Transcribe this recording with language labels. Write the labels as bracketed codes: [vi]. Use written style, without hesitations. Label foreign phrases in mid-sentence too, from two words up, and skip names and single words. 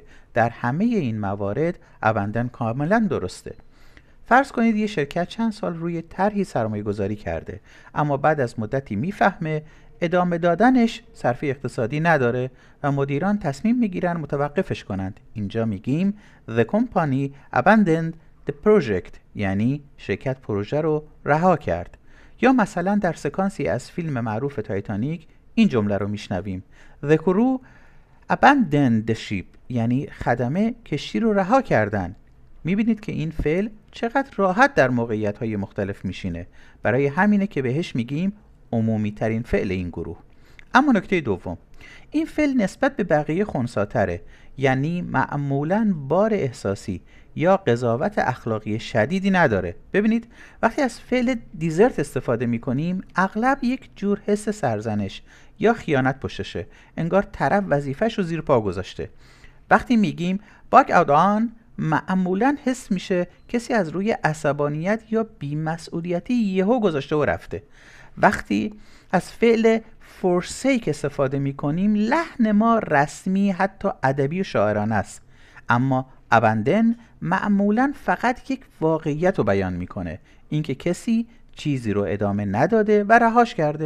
[fa] در همه این موارد abandon کاملا درسته. فرض کنید یه شرکت چند سال روی طرحی سرمایه گذاری کرده، اما بعد از مدتی میفهمه ادامه دادنش صرفه اقتصادی نداره و مدیران تصمیم میگیرن متوقفش کنند. اینجا میگیم [en] The company abandoned the project، [fa] یعنی شرکت پروژه رو رها کرد. یا مثلا در سکانسی از فیلم معروف تایتانیک این جمله رو میشنویم [en] The crew abandoned the ship، [fa] یعنی خدمه کشتی رو رها کردن. میبینید که این فعل چقدر راحت در موقعیت‌های مختلف میشینه. برای همینه که بهش میگیم عمومی ترین فعل این گروه. اما نکته دوم، این فعل نسبت به بقیه خنثی‌تره، یعنی معمولاً بار احساسی یا قضاوت اخلاقی شدیدی نداره. ببینید وقتی از فعل دیزرت استفاده میکنیم اغلب یک جور حس سرزنش یا خیانت پشتشه، انگار طرف وظیفه‌ش رو زیر پا گذاشته. وقتی میگیم [en] back out on، [fa] معمولاً حس میشه کسی از روی عصبانیت یا بی‌مسئولیتی یهو گذاشته و رفته. وقتی از فعل [en] forsake [fa] استفاده میکنیم لحن ما رسمی، حتی ادبی و شاعرانه است، اما abandon معمولاً فقط یک واقعیت رو بیان میکنه، اینکه کسی چیزی رو ادامه نداده و رهاش کرده.